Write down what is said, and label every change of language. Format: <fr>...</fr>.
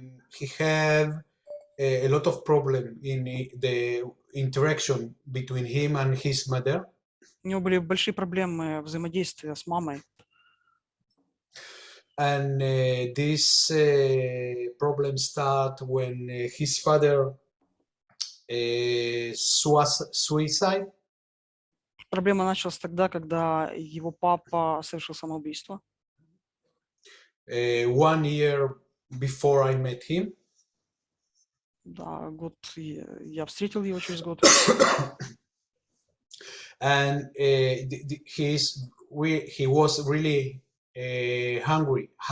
<en>He had a lot of problem in the interaction between him and his mother.</en> <ru>У него были большие проблемы взаимодействия с мамой.</ru> <en>And this problem start when his father suicide.</en> <ru>Проблема началась тогда, когда его папа совершил самоубийство.</ru> <en>1 year before I met him.</en> <ru>Да, год я встретил его через год.</ru> <en>And he was really hungry.</en>